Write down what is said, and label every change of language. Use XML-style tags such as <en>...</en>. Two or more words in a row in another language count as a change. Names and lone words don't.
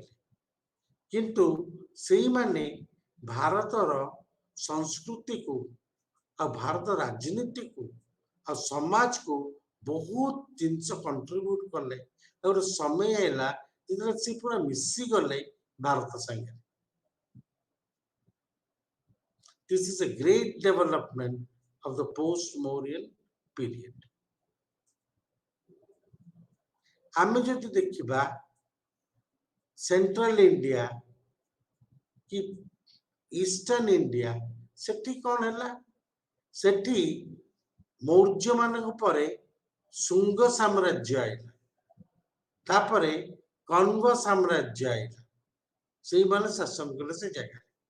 <or>କିନ୍ତୁ ସେଇମାନେ ଭାରତର ସଂସ୍କୃତିକୁ ଆଉ ଭାରତ ରାଜନୀତିକୁ ଆଉ ସମାଜକୁ ବହୁତ ଜିନିଷ କଣ୍ଟ୍ରିବ୍ୟୁଟ କଲେ। ଆଉ ଗୋଟେ ସମୟ ହେଲା ଯେତେବେଳେ ସେ ପୁରା ମିଶିଗଲେ ଭାରତ ସାଙ୍ଗରେ।</or> <en>This is a great development of the post-Mauryan period.</en> <or>ଆମେ ଯଦି ଦେଖିବା ସେଣ୍ଟ୍ରାଲ ଇଣ୍ଡିଆ କି ଇଷ୍ଟର୍ନ ଇଣ୍ଡିଆ, ସେଠି କଣ ହେଲା? ସେଠି ମୌର୍ଯ୍ୟ ମାନଙ୍କ ପରେ ଶୁଙ୍ଗ ସାମ୍ରାଜ୍ୟ ଆଇଲା, ତାପରେ କଙ୍ଗ ସାମ୍ରାଜ୍ୟ ଆଇଲା, ସେଇମାନେ ଶାସନ କଲେ ସେ ଜାଗାରେ।</or>